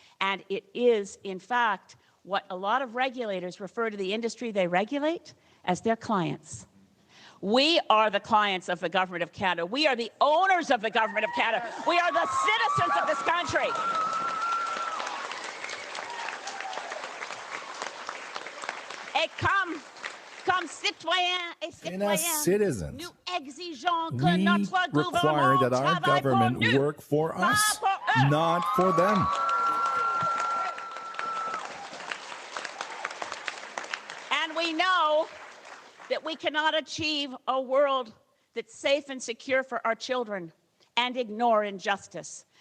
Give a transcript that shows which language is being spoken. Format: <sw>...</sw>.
<en>And it is, in fact, what a lot of regulators refer to the industry they regulate as their clients. We are the clients of the Government of Canada. We are the owners of the Government of Canada. We are the citizens of this country.</en> <fr>Et comme citoyens et citoyennes, nous exigeons que notre</fr> <en>require that our government work for us, not for them. And we know that we cannot achieve a world that's safe and secure for our children and ignore injustice.</en>